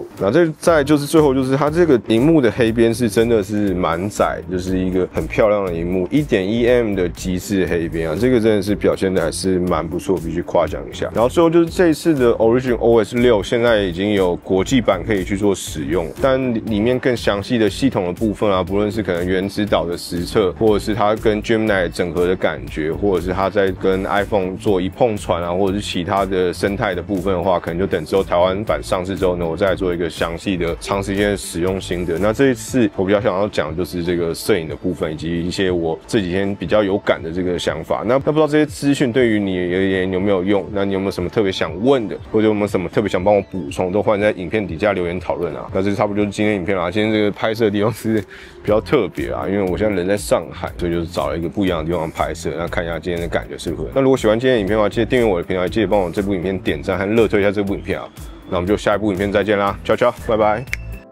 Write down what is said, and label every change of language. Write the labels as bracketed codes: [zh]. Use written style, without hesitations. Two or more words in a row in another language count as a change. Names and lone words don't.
[zh] 然後再來就是最後就是它這個熒幕的黑邊是真的是蠻窄，就是一個很漂亮的熒幕，1.1mm 的極致黑邊啊，這個真的是表現的還是蠻不錯，必須誇獎一下。然後最後就是這一次的 Origin OS 6現在已經有國際版可以去做使用，但裡面更詳細的系統的部分啊，不論是可能原子島的實測，或者是它跟 Gemini 整合的感覺，或者是它在跟 iPhone 做一碰傳啊，或者是其他的生態的部分的話，可能就等之後台灣版上市之後呢，我再來做一個詳細的長時間的使用心得。那這一次我比較想要講的就是這個攝影的部分，以及一些我這幾天比較有感的這個想法。那不知道這些資訊對於你而言有沒有用？那你有沒有什麼特別想問的，或者有沒有什麼特別想幫我補充，都歡迎在影片底下留言討論啊。那這差不多就是今天影片啦。今天這個拍攝的地方是比較特別啊，因為我現在人在上海，所以就是找了一個不一樣的地方拍攝。那看一下今天的感覺是如何。那如果喜歡今天的影片的話，記得訂閱我的頻道，記得幫我這部影片點讚和熱推一下這部影片啊。那我們就下一部影片再見啦，悄悄，拜拜。